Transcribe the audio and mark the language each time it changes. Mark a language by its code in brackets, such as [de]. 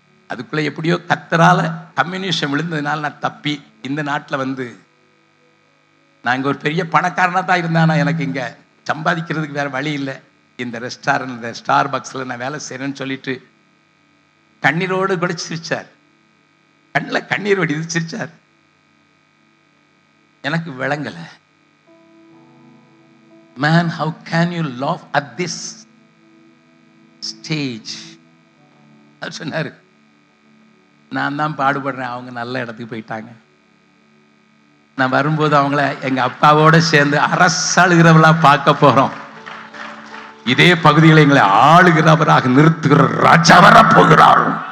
[ta] அதுக்குள்ள எப்படியோ கத்தரால கம்யூனிஸ்டம் விழுந்ததுனால நான் தப்பி இந்த நாட்டில் வந்து நான் இங்கே ஒரு பெரிய பணக்காரனா தான் இருந்தேன். எனக்கு இங்க சம்பாதிக்கிறதுக்கு வேற வழி இல்லை. இந்த ரெஸ்டாரண்ட், இந்த ஸ்டார்பக்ஸ்ல நான் வேலை செய்யறேன்னு சொல்லிட்டு கண்ணீரோடு கூட சிரிச்சார், கண்ணில் கண்ணீர் வடிது சிரிச்சார். எனக்கு விளங்கல, [en] man, how can you laugh at this stage? [ta] அவர் சொன்னாரு, நான் தான் பாடுபடுறேன், அவங்க நல்ல இடத்துக்கு போயிட்டாங்க. நான் வரும்போது அவங்கள எங்க அப்பாவோட சேர்ந்து அரசாளுகிறவளா பார்க்க போறோம். இதே பகுதிகளை எங்களை ஆளுகிறவராக நிறுத்துகிற ராஜா வர போகிறார்.